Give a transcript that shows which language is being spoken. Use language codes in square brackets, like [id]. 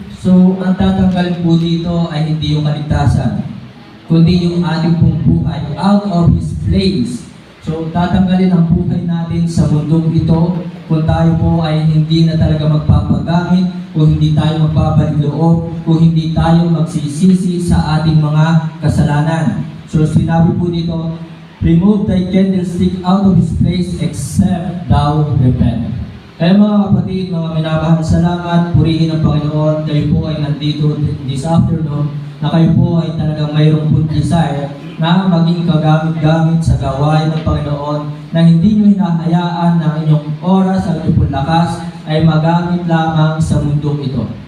[tl] So ang tatanggalin po dito ay hindi yung kaligtasan, kundi yung ating pong buhay [en] out of His place. [tl] So, tatanggalin ang buhay natin sa mundong ito kung tayo po ay hindi na talaga magpapagamit, kung hindi tayo magbabalik loob, kung hindi tayo magsisisi sa ating mga kasalanan. So, sinabi po dito, [en] remove thy candlestick out of his place except thou repent. [tl] Kaya mga kapatid, mga minamahal, salamat, purihin ang Panginoon. Kayo po ay nandito [en] this afternoon [tl] na kayo po ay talagang mayroong [en] good desire [tl] na maging kagamit-gamit sa gawain ng Panginoon, na hindi nyo hinahayaan na inyong oras at inyong lakas ay magamit lamang sa mundong ito.